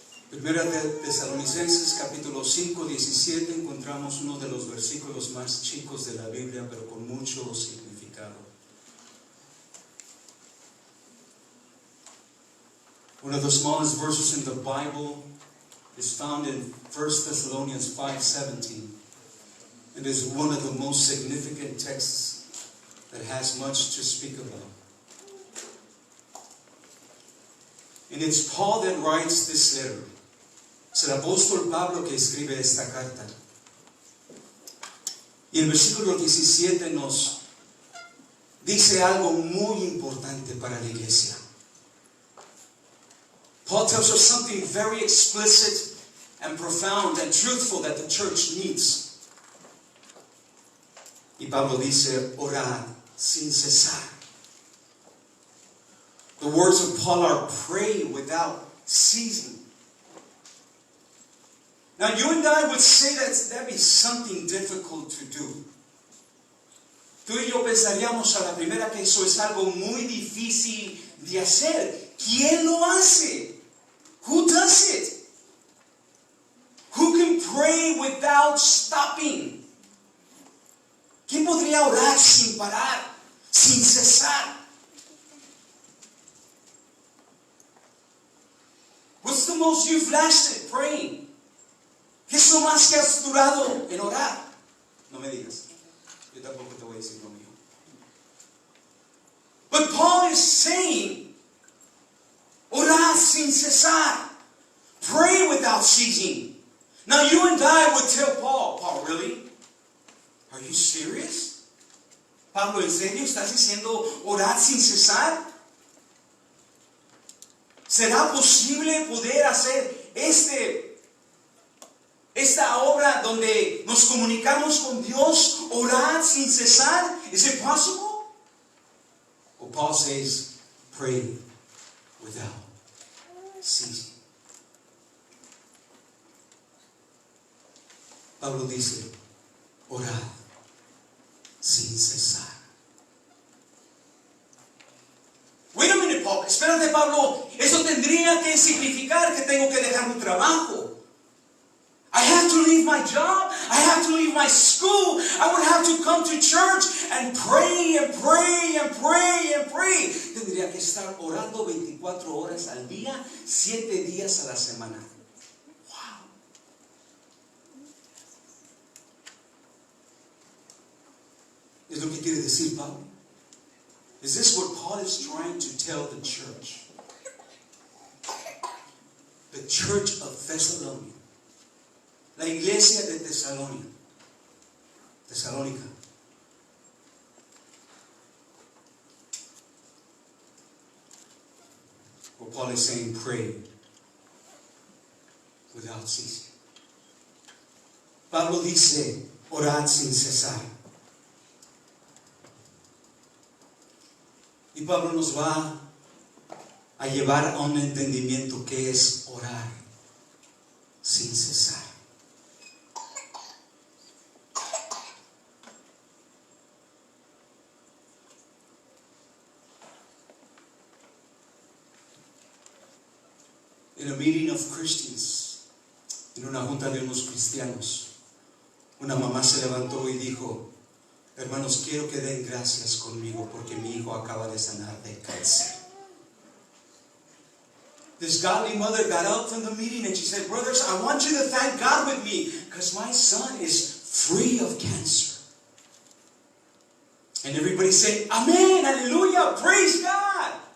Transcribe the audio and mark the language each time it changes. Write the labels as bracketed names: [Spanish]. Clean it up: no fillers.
[Spanish] Primera de Tesalonicenses, capítulo 5, 17, encontramos uno de los versículos más chicos de la Biblia, pero con mucho significado. [English] One of the smallest verses in the Bible is found in 1 Thessalonians 5:17. It is one of the most significant texts that has much to speak about. And it's Paul that writes this letter. [Spanish] Es el apóstol Pablo que escribe esta carta. Y el versículo 17 nos dice algo muy importante para la iglesia. [English] Paul tells us something very explicit and profound and truthful that the church needs. [Spanish] Y Pablo dice, orad sin cesar. [English] The words of Paul are pray without ceasing. Now you and I would say that'd be something difficult to do. [Spanish] Tú y yo pensaríamos a la primera que eso es algo muy difícil de hacer. ¿Quién lo hace? [English] Who does it? Who can pray without stopping? [Spanish] ¿Quién podría orar sin parar, sin cesar? [English] What's the most you've lasted praying? [Spanish] ¿Qué es lo más que has durado en orar? No me digas. Yo tampoco te voy a decir lo mío. [English] But Paul is saying, [Spanish] orad sin cesar. [English] Pray without ceasing. Now you and I would tell Paul, really? Are you serious? [Spanish] Pablo, ¿en serio estás diciendo orad sin cesar? ¿Será posible poder hacer esta obra donde nos comunicamos con Dios, orar sin cesar? [English] Is it possible? Well, Paul says, pray without ceasing. [Spanish] Pablo dice, orad sin cesar. [English] Wait a minute, Paul. [Spanish] Espérate, Pablo. Eso tendría que significar que tengo que dejar mi trabajo. [English] I have to leave my job. I have to leave my school. I would have to come to church and pray and pray and pray and pray. [Spanish] Tendría que estar orando 24 horas al día, 7 días a la semana. Wow. ¿Es lo que quiere decir Pablo? [English] Is this what Paul is trying to tell the church? The church of Thessalonica. [Spanish] La iglesia de Tesalónica. [English] Well, Paul is saying, pray without ceasing. [Spanish] Pablo dice, orad sin cesar. Y Pablo nos va a llevar a un entendimiento que es orar sin cesar. [English] In a meeting of Christians, [Spanish] en una junta de unos cristianos, una mamá se levantó y dijo, hermanos, quiero que den gracias conmigo porque mi hijo acaba de sanar de cáncer. [English] This godly mother got up from the meeting and she said, brothers, I want you to thank God with me because my son is free of cancer. And everybody said, Amen, aleluya, praise God.